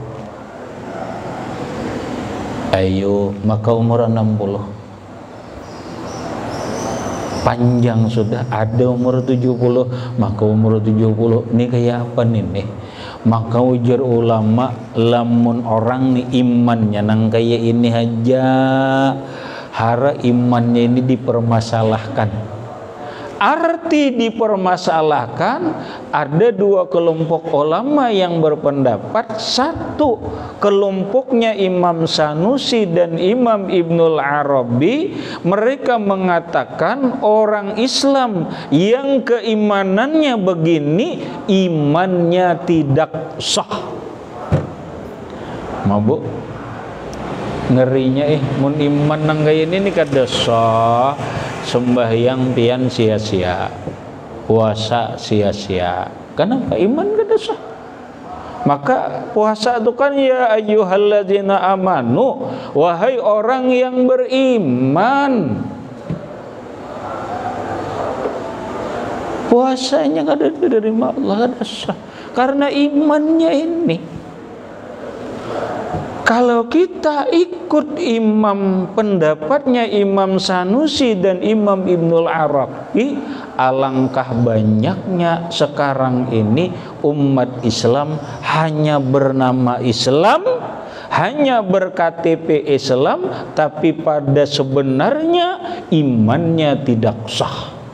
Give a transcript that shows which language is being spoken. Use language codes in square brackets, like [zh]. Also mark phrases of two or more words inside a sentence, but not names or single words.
[bjn] Ayo, maka umur 60 panjang sudah, ada umur 70, maka umur 70 ini kayak apa nih? Maka ujar ulama, lamun orang nih imannya nang kayak ini aja, hara imannya ini dipermasalahkan. [id] Arti dipermasalahkan, ada dua kelompok ulama yang berpendapat. Satu kelompoknya Imam Sanusi dan Imam Ibnul Arabi, mereka mengatakan orang Islam yang keimanannya begini, imannya tidak sah. [bjn] Mabuk ngerinya mun iman nang kaya ini kada sah, sembahyang pian sia-sia, puasa sia-sia. Kenapa? Iman kada sah. Maka puasa itu kan [ar] يا أيها الذين آمنوا, [id] wahai orang yang beriman. [bjn] Puasanya kada diterima Allah, kada sah karena imannya ini. [id] Kalau kita ikut pendapatnya Imam Sanusi dan Imam Ibnul Arabi, alangkah banyaknya sekarang ini umat Islam hanya bernama Islam, hanya berKTP Islam, tapi pada sebenarnya imannya tidak sah.